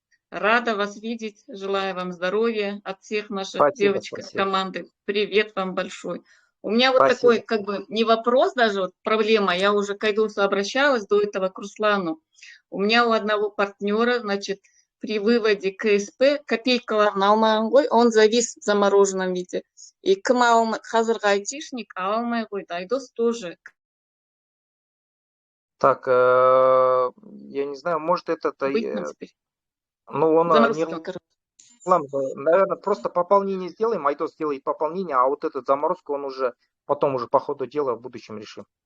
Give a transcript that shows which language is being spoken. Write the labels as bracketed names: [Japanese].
[Russian] Рада вас видеть. Желаю вам здоровья от всех наших девочек из команды. Привет вам большой. У меня вот такой, как бы, не вопрос даже, вот проблема. Я уже к Айдосу обращалась до этого, к Руслану. У меня у одного партнера, значит, при выводе КСП [Kazakh] копейкаларын алмаған ғой, [Russian] он завис в замороженном виде. [Kazakh] И кім қазіргі айтишник ала алмай қойды. [Russian] Айдос тоже. Так, я не знаю, может ну, он наверное, просто пополнение сделаем, Айдос сделает пополнение, а вот этот заморозку он уже потом уже по ходу дела в будущем решим.